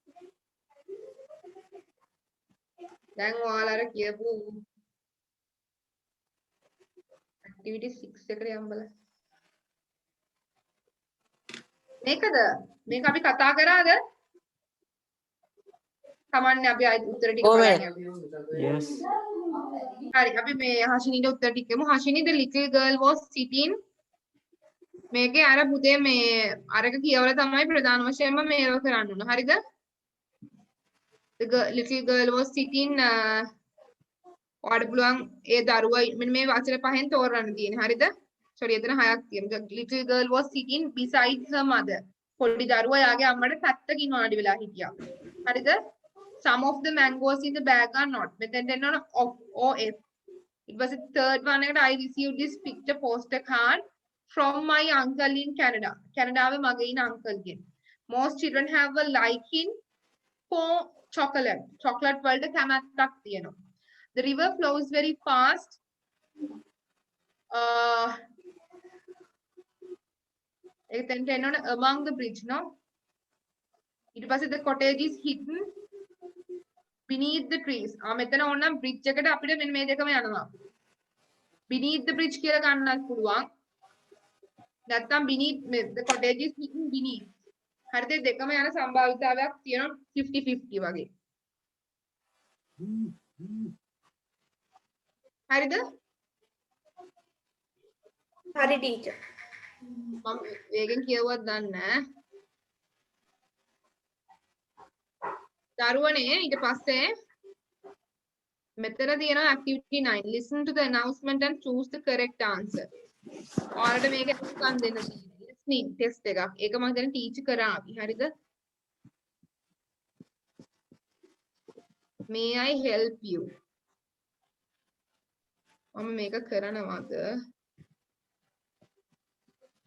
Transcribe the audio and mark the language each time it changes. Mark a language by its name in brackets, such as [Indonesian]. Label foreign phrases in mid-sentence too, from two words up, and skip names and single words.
[Sinhala] දැන් ඔයාලා අර කියපු ඇක්ටිවිටි 6 එකට යන්න බලන්න. මේකද? මේක අපි කතා කරාද? කමන්නේ අපි ආයෙත් උත්තර ටික බලන්න. [English] Yes. [Sinhala] හරි අපි මේ හෂිනිට උත්තර ටික දෙමු. හෂිනි [English] the little girl was sitting [Sinhala] මේකේ අර පුතේ මේ අරක කියවලා තමයි ප්‍රධාන වශයෙන්ම මේව කරන්න ඕන. හරිද? [English] The little girl was sitting [Sinhala] ඔයාලට පුළුවන් ඒ දරුවා මෙන්න මේ වචන පහෙන් තෝරන්න තියෙන්නේ. හරිද? sorry එතන හයක් තියෙනවා. [English] The little girl was sitting beside her mother. [Sinhala] පොඩි දරුවා යාගේ අම්මට පැත්තකින් වාඩි වෙලා හිටියා. හරිද? [English] Some of the mangoes in the bag are not. [Sinhala] මෙතෙන් දෙන්න ඕන OF. [English] It was the third one එකට I received this picture postcard from my uncle in Canada. [Sinhala] Canada මගේ ඉන්න uncle ගෙන්. [English] Most children have a liking for chocolate. [Sinhala] Chocolate වලට කැමැත්තක් තියෙනවා. [English] The river flows very fast. [Sinhala] එතෙන්ට එන්න ඕන [English] among the bridge, no? [Sinhala] ඊට පස්සේ [English] the cottage is hidden beneath the trees. [Sinhala] මෙතන ඕනනම් bridge එකට අපිට මෙන්න මේ දෙකම යනවා. [English] beneath the bridge [Sinhala] කියලා ගන්නත් පුළුවන්. [English] නැත්නම් beneath the cottage is hidden beneath. [Sinhala] හරිද? දෙකම යන සම්භාවිතාවයක් තියෙනවා 50-50 වගේ. හරිද? හරි ටීචර්. මම වේගෙන් කියවුවත් දන්නේ නැහැ. දරුවනේ ඊට පස්සේ මෙතන තියෙනවා [English] activity 9 listen to the announcement and choose the correct answer. [Sinhala] ඔයාලට මේක අහුම්කම් දෙන්න තියෙනවා. [English] listening test [Sinhala] එකක්. ඒක මම දැන් ටීච් කරා අපි. හරිද? [English] May I help you? [Sinhala] මම මේක කරනවද?